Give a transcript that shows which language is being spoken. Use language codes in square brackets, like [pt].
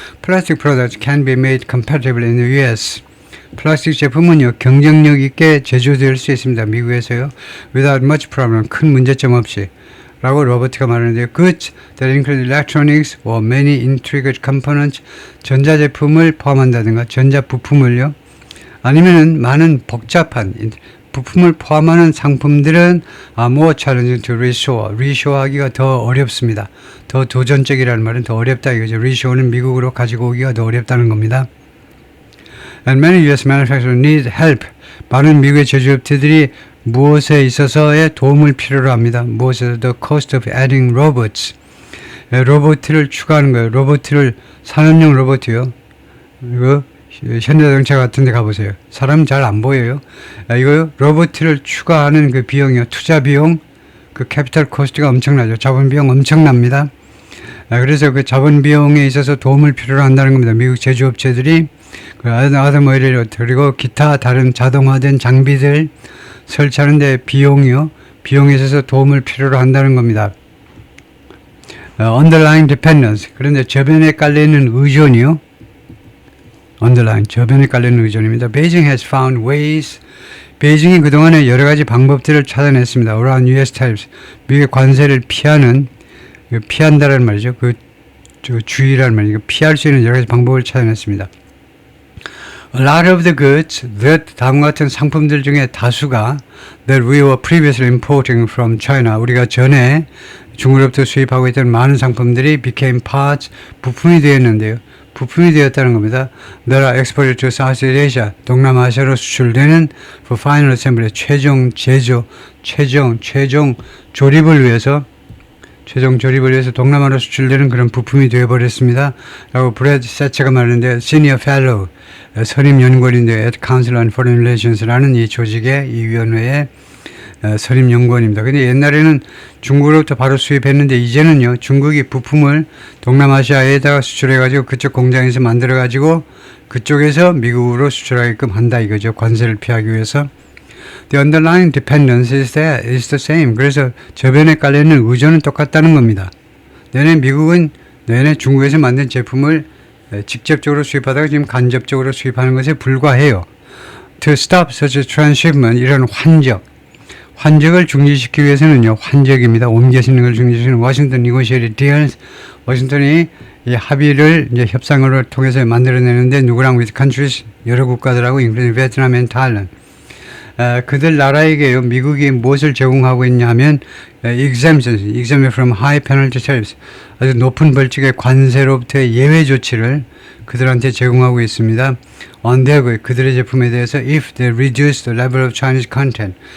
[en] Plastic products can be made compatible in the US. [ko] 플라스틱 제품은요 경쟁력 있게 제조될 수 있습니다. 미국에서요. [en] Without much problem [ko] 큰 문제점 없이. 라고 로버트가 말하는데요. [en] Goods that include electronics or many intricate components [ko] 전자제품을 포함한다든가 전자부품을요. 아니면은 많은 복잡한 부품을 포함하는 상품들은 [en] more challenging to reshore. [ko] reshore하기가 더 어렵습니다. 더 도전적이라는 말은 더 어렵다 이거죠. reshore는 미국으로 가지고 오기가 더 어렵다는 겁니다. [en] And many US manufacturers need help. [ko] 많은 미국의 제조업체들이 무엇에 있어서의 도움을 필요로 합니다. 무엇에서 [en] the cost of adding robots. [ko] 로봇을 추가하는 거예요. 로봇을 산업용 로봇이요. 이거 현대자동차 같은 데 가보세요. 사람 잘 안 보여요. 이거 로봇을 추가하는 그 비용이요. 투자 비용, 그 캐피탈 코스트가 엄청나죠. 자본 비용 엄청납니다. 그래서 그 자본 비용에 있어서 도움을 필요로 한다는 겁니다. 미국 제조업체들이 그 아토모빌 그리고 기타 다른 자동화된 장비들 설치하는 데 비용이요. 비용에 있어서 도움을 필요로 한다는 겁니다. [en] underlying dependence. [ko] 그런데 저변에 깔려있는 의존이요. underlying, 저변에 깔려있는 의존입니다. [en] Beijing has found ways. [ko] 베이징이 그동안에 여러 가지 방법들을 찾아냈습니다. [en] around US tariffs. [ko] 미국의 관세를 피한다라는 말이죠. 주의라는 말이죠. 피할 수 있는 여러 가지 방법을 찾아냈습니다. [en] A lot of the goods that [ko] 다음과 같은 상품들 중에 다수가 [en] that we were previously importing from China. [ko] 우리가 전에 중국으로부터 수입하고 있던 많은 상품들이 [en] became parts, [ko] 부품이 되었는데요. 부품이 되었다는 겁니다. [en] That are exported to Southeast Asia. [ko] 동남아시아로 수출되는 [en] for final assembly. [ko] 최종 제조, 최종 조립을 위해서 동남아로 수출되는 그런 부품이 되어버렸습니다. 라고 브래드 세처가 말하는데 Senior Fellow, 선임 연구원인데 at Council on Foreign Relations라는 이 조직의 이 위원회의 선임 연구원입니다. 근데 옛날에는 중국으로부터 바로 수입했는데 이제는요 중국이 부품을 동남아시아에다가 수출해가지고 그쪽 공장에서 만들어가지고 그쪽에서 미국으로 수출하게끔 한다 이거죠. 관세를 피하기 위해서. [en] The underlying dependence is the same. [ko] 그래서 저변에 깔려있는 의존은 똑같다는 겁니다. 내내 중국에서 만든 제품을 직접적으로 수입하다가 지금 간접적으로 수입하는 것에 불과해요. [en] To stop such a transshipment, [ko] 이런 환적을 중지시키기 위해서는요, 환적입니다. 옮겨지는 걸 중지시키는 워싱턴 [en] negotiated deals. [ko] 워싱턴이 이 합의를 이제 협상을 통해서 만들어내는데 누구랑 [en] with countries, [ko] 여러 국가들하고 [en] including Vietnam and Thailand. [ko] 그들 나라에게요, 미국이 무엇을 제공하고 있냐 하면 [en] exemption from high penalty tariffs, [ko] 아주 높은 벌칙의 관세로부터의 예외 조치를 그들한테 제공하고 있습니다. [en] on their good, [ko] 그들의 제품에 대해서 [en] if they reduce the level of Chinese content.